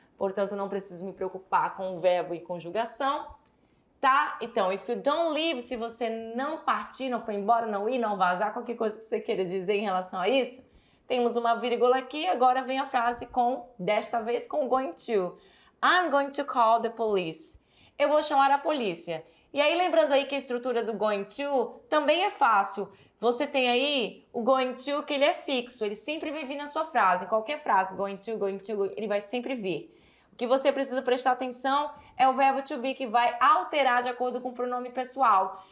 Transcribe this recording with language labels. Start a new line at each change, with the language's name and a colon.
Portuguese: Portanto, não preciso me preocupar com o verbo e conjugação, tá? Então,
English: if you don't leave,
Portuguese: se você não partir, não for embora, não ir, não vazar, qualquer coisa que você queira dizer em relação a isso, temos uma vírgula aqui, agora vem a frase desta vez com going to.
English: I'm going to call the police.
Portuguese: Eu vou chamar a polícia. E aí, lembrando aí que a estrutura do going to também é fácil. Você tem aí o going to, que ele é fixo, ele sempre vai vir na sua frase. Em qualquer frase, going to, ele vai sempre vir. O que você precisa prestar atenção é o verbo to be, que vai alterar de acordo com o pronome pessoal.